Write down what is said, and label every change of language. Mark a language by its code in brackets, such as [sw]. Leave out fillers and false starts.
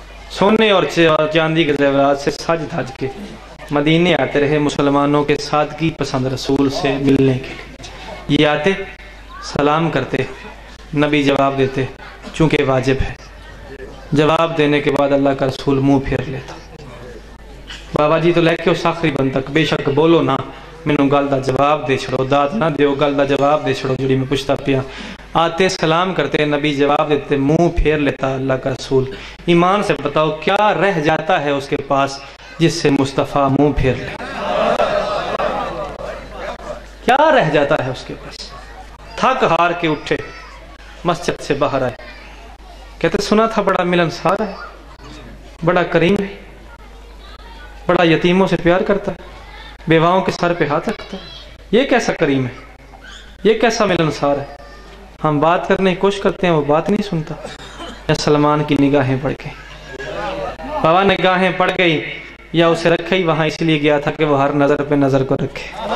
[ur] سونے اور چاندی کے زیورات سے سج دھج کے مدینے آتے رہے مسلمانوں کے سادگی پسند رسول سے ملنے کے لیے. یہ آتے, سلام کرتے, نبی جواب دیتے چونکہ واجب ہے. جواب دینے کے بعد اللہ کا رسول منہ پھیر لیتا. [pa] بابا جی تو لے کے اس آخری بند تک بے شک بولو نا, مینوں گل دا جواب دے چھڑو, داد نہ دیو, گل دا جواب دے چھڑو جڑی میں پوچھتا پیا. [ur] آتے سلام کرتے, نبی جواب دیتے, منہ پھیر لیتا اللہ کا رسول. ایمان سے بتاؤ کیا رہ جاتا ہے اس کے پاس جس سے مصطفیٰ منہ پھیر لے, کیا رہ جاتا ہے اس کے پاس. تھک ہار کے اٹھے, مسجد سے باہر آئے، کہتے سنا تھا بڑا ملنسار ہے، بڑا کریم ہے، بڑا یتیموں سے پیار کرتا ہے، بیواؤں کے سر پہ ہاتھ رکھتا ہے، یہ کیسا کریم ہے، یہ کیسا ملنسار ہے۔ ہم بات کرنے کی کوشش کرتے ہیں، وہ بات نہیں سنتا۔ یا سلمان کی نگاہیں پڑ گئی، بابا نگاہیں پڑ گئی، یا اسے رکھے ہی وہاں اس لیے گیا تھا کہ وہ ہر نظر پہ نظر کو رکھے۔